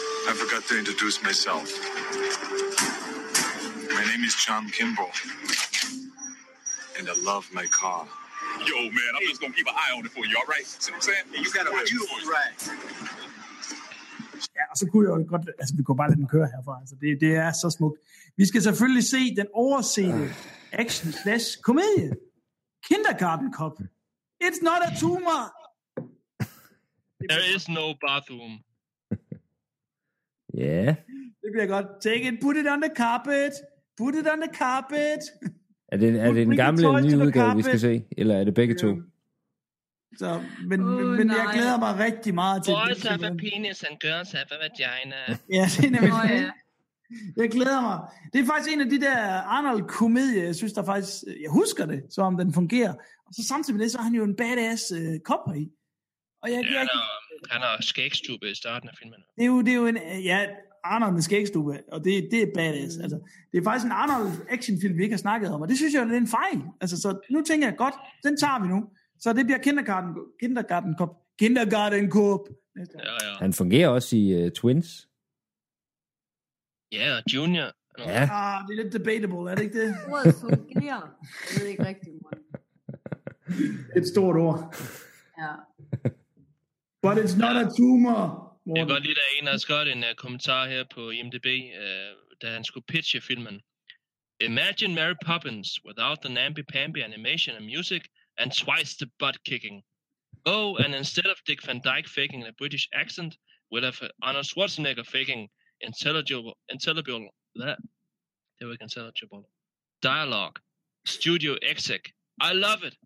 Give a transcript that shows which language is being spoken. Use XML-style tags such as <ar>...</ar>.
<en>I forgot to introduce myself. My name is John Kimball. And I love my car. Yo, man, I'm just gonna keep an eye on it for you, all right? See what I'm saying? You got a view, right?</en> <da>Ja, og så kunne jeg jo godt, altså vi kunne bare lade den køre herfra, altså det er så smukt. Vi skal selvfølgelig se den oversete action-slash-komedie, Kindergarten Cop.</da> <en>It's not a tumor! There is no bathroom.</en> <da>Ja.</da> <en>Yeah.</en> <da>Det bliver godt.</da> <en>Take it, put it on the carpet. Put it on the carpet.</en> <da>Er det en gammel eller ny udgave, vi skal se? Eller er det begge to? Så, men jeg glæder mig rigtig meget til</da> <en>boys have a penis and girls have a vagina.</en> <da>Ja, det er nemlig det. Jeg glæder mig. Det er faktisk en af de der Arnold-komedier, jeg synes, der faktisk, jeg husker det, så om den fungerer. Og så samtidig med det, så har han jo en badass kopper i. Og han har skægstube i starten af filmen. Arnold med skægstube, og det er badass. Mm. Altså, det er faktisk en Arnold-actionfilm, vi ikke har snakket om, og det synes jeg, det er en fejl. Altså, så nu tænker jeg, godt, den tager vi nu. Så det bliver Kindergarten Cop. Ja. Han fungerer også i Twins. Ja,</da> <en>yeah,</en> <da>Junior. Ja. Det er lidt debatable, er det ikke det? Ordet fungerer. Jeg ved ikke rigtigt, man. Et stort ord. Ja.</da> <en>But it's not a tumor.</en> <da>Morten. Jeg var lige der en, der skrev en kommentar her på IMDb, da han skulle pitche filmen.</da> <en>Imagine Mary Poppins without the namby-pamby animation and music, and twice the butt kicking. Oh, and instead of Dick Van Dyke faking a British accent, we'll have Arnold Schwarzenegger faking intelligible dialogue. Studio exec. I love it.</en>